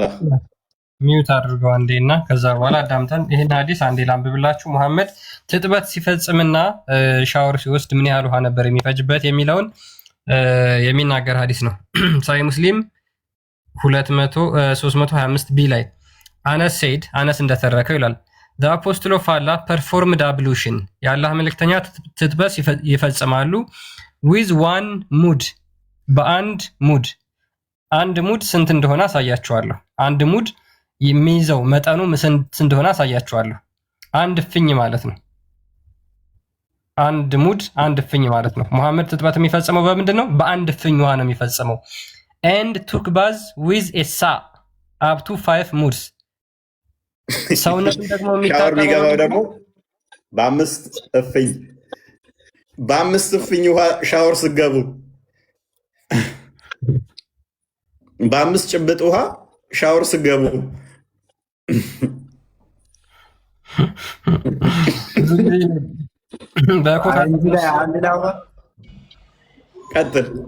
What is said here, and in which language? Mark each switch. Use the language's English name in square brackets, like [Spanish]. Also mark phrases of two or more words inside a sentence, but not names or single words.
[Amharic] ሚዩት አድርገው አንዴ እና ከዛ በኋላ አዳምጠን ይህን ሀዲስ አንዴ ላንብብላችሁ። ሙሐመድ ትጥበት ሲፈጽምና ሻወር ሲወስድ ምን ያህል ውሃ ነበር የሚፈጅበት የሚለውን የሚናገር ሀዲስ ነው። ሳሂህ ሙስሊም 325 ቢ ላይ አነስ ሴድ አነስ እንደተረከው ይላል [English] the apostle of Allah performed ablution [Amharic] የአላህ መልእክተኛ ትጥበት ይፈጽማሉ [English] with one mud [Amharic] በአንድ ሙድ። አንድ ሙድ ስንት እንደሆነ አሳያችኋለሁ። አንድ ሙድ የሚይዘው መጠኑ ስንት እንደሆነ አሳያችኋለሁ። አንድ እፍኝ ማለት ነው። አንድ ሙድ አንድ እፍኝ ማለት ነው። ሙሐመድ ትጥበት የሚፈጽመው በምንድን ነው? በአንድ እፍኝ ውሃ ነው የሚፈጽመው። [English] and took bath with a sa up to 5 muds [Amharic] ሰውነቱን ደግሞ የሚገባው ደግሞ በአምስት እፍኝ ውሃ ሻወር ስገቡ በአምስት ጭብጥ ውሃ ሻወር ስገቡ ቀጥል።